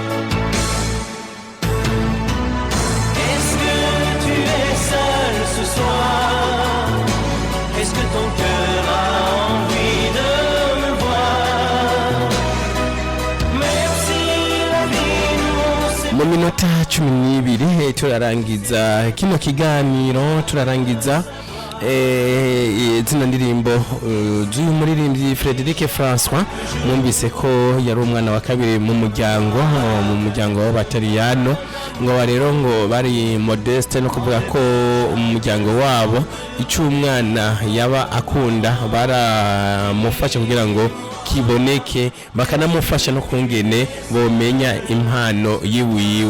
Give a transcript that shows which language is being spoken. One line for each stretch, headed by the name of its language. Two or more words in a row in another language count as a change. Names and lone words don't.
French: Est-ce que tu es seul ce soir? Est-ce que ton cœur a envie de me voir? Même si la vie nous sépare.
Rundi: Mu minota 12 turarangiza kino kiganiro, turarangiza zina ndirimbo z'uyu muririmbyi Frédéric François. Mwumvise ko yari umwana wa kabiri mu muryango w'Abataliyano, ngo rero ngo bari modeste, no kuvuga ko umuryango wabo icyo umwana yaba akunda baramufasha kugira ngo kiboneke bakanamufasha no kungene bomenya impano yiwiwe.